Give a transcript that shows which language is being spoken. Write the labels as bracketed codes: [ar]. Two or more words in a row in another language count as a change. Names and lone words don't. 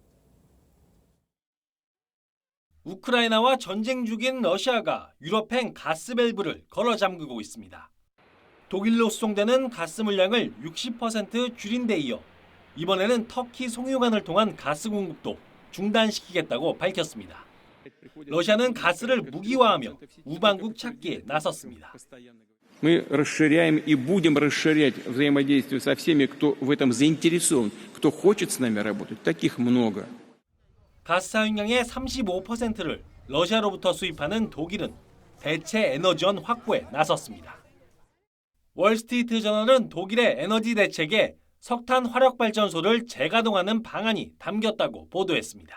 [ko] 우크라이나와 전쟁 중인 러시아가 유럽행 가스 밸브를 걸어 잠그고 있습니다. 독일로 수송되는 가스 물량을 60% 줄인 데 이어 이번에는 터키 송유관을 통한 가스 공급도 중단시키겠다고 밝혔습니다. 러시아는 가스를 무기화하며 우방국 찾기에 나섰습니다. [ru] Мы расширяем и будем расширять взаимодействие со всеми, кто в этом заинтересован, кто хочет с нами работать. Таких много. [ko] 가스 사용량의 35%를 러시아로부터 수입하는 독일은 대체 에너지원 확보에 나섰습니다. 월스트리트저널은 독일의 에너지 대책에 석탄 화력발전소를 재가동하는 방안이 담겼다고 보도했습니다.